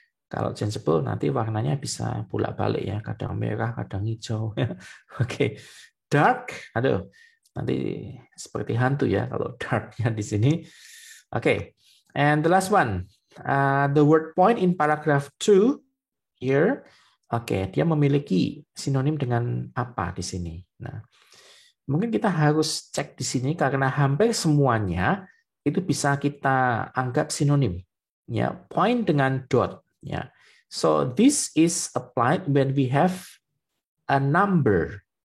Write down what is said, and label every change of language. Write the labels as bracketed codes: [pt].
[id] Kalau changeable nanti warnanya bisa bolak-balik ya. Kadang merah, kadang hijau. Oke. Dark, aduh. Nanti seperti hantu ya kalau darknya di sini. Oke. [en] And the last one. The word point in paragraph 2 here. [id] Oke, dia memiliki sinonim dengan apa di sini? Nah, mungkin kita harus cek di sini karena hampir semuanya itu bisa kita anggap sinonim. Ya, point dengan dot. [en] Ya, so this is applied when we have a number.